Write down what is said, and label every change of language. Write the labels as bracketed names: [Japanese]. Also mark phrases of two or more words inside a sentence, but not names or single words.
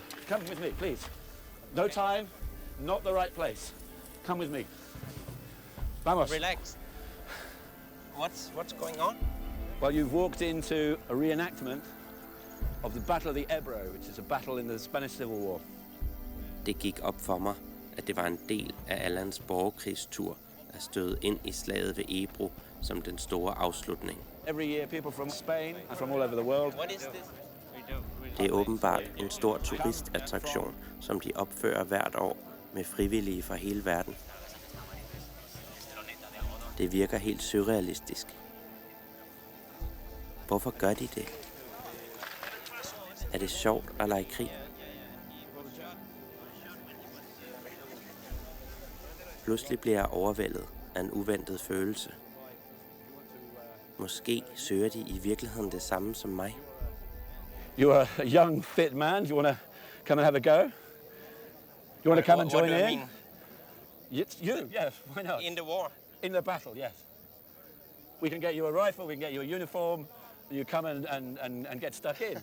[English] Come with me, please. No time, not the right place. Come with me. Vamos. Relax. What's going on? Well, you've walked into a reenactment of the Battle of the Ebro, which is a battle in the Spanish Civil War. [Danish] Det gik op for mig, at det var en del af Allans borgerkrigstur at støde ind i slaget ved Ebro som den store afslutning. [English] Every year people from Spain and from all over the world. What is this? [Danish] Det er åbenbart en stor turistattraktion, som de opfører hvert år med frivillige fra hele verden. Det virker helt surrealistisk. Hvorfor gør de det? Er det sjovt at lege krig? Pludselig bliver jeg overvældet af en uventet følelse. Måske søger de i virkeligheden det samme som mig. [English] You are a young, fit man. Do you want to come and have a go? You want to come and join what do you in? mean? You, yes, why not? In the war? In the battle, yes. We can get you a rifle, we can get you a uniform, you come and get stuck in.